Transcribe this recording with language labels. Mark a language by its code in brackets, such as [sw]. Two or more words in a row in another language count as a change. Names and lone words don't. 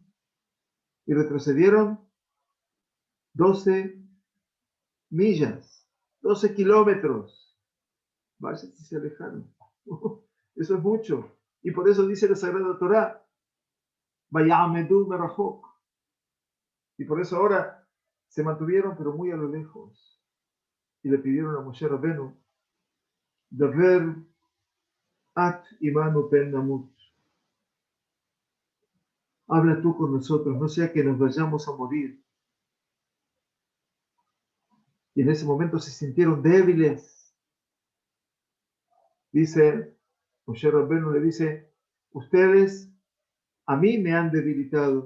[es] Y retrocedieron 12 millas, 12 kilómetros. Vaya si se alejaron. Eso es mucho. Y por eso dice la Sagrada Torá, [he] ויעמדו מרחוק. [es] Y por eso ahora se mantuvieron, pero muy a lo lejos. Y le pidieron a Moshe Rabenu, [he] דבר את עמנו פן נמות. [es] Habla tú con nosotros, no sea que nos vayamos a morir. Y en ese momento se sintieron débiles. Dice, Moshe Rabbeinu le dice, ustedes a mí me han debilitado.